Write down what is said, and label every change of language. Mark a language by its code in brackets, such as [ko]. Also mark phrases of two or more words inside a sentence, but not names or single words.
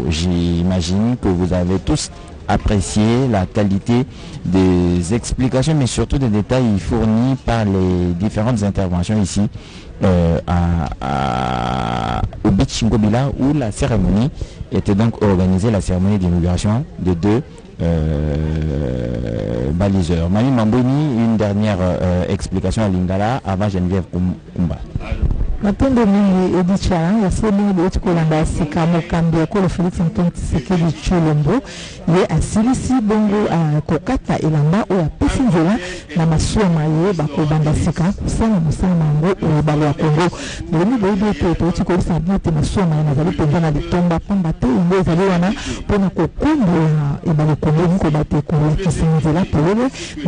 [fr] J'imagine que vous avez tous apprécier la qualité des explications, mais surtout des détails fournis par les différentes interventions ici au Beach Ngobila, où la cérémonie était donc organisée, la cérémonie d'inauguration de deux baliseurs. Mami Mamboni, une dernière explication à Lingala avant Geneviève Kumba. [ln] Matendo mingi edichara yasema mingi eti kolanda sika mokambi ekolo Félix Antoine Tshisekedi Tshilombo ye asilisi bongo kokata elamba oyo apesi nzela na masuwa ye bakobanda sika kosala mosala nango oyo balo ya Congo ndenge boyebi ete toti kolisa bino te masuwa ye nazali mpenza na litomba pamba te yango ezali wana mpona kokombola ebale Congo mikoba te kolakisa nzela polele ndenge